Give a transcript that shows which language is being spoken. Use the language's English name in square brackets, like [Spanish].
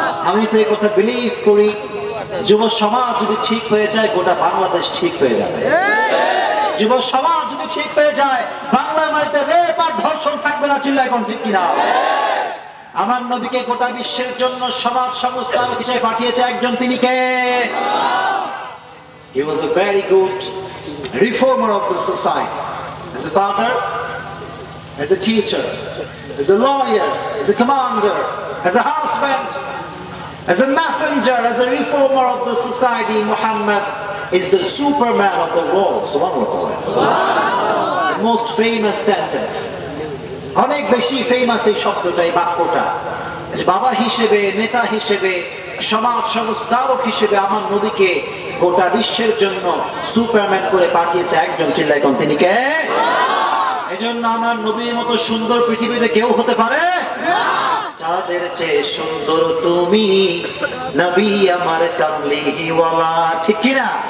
[Bangla] আমি তো এই কথা বিলিভ করি, যুব সমাজ যদি ঠিক হয়ে যায় গোটা বাংলাদেশ ঠিক হয়ে যাবে। যুব সমাজ যদি ঠিক হয়ে যায় বাংলার মাটিতে রেপ আর ধর্ষণ থাকবে না। চিল্লায় কোন ঠিক কিনা? আমার নবীকে গোটা বিশ্বের জন্য সমাজ সংস্কারক হিসেবে পাঠিয়েছে একজন, তিনি কে? [English] He was a very good reformer of the society. As a father, as a teacher, as a lawyer, as a commander, as a husband, as a messenger, as a reformer of the society, Muhammad is the Superman of the world. Subhanallah. The most famous sentence. [Bangla] অনেক বেশি famous এই শব্দটা, এই বাক্যটা। বাবা হিসেবে, নেতা হিসেবে, সমাজ সংস্কারক হিসেবে আমার নবীকে গোটা বিশ্বের জন্য সুপারম্যান করে পাঠিয়েছে একজন। চিল্লাই কোন তিনি কে? এজন্য আমার নবীর মতো সুন্দর পৃথিবীতে কেউ হতে পারে? চাঁদের চেয়ে সুন্দর তুমি, নবী আমার কামলিওয়ালা, ঠিক কিনা?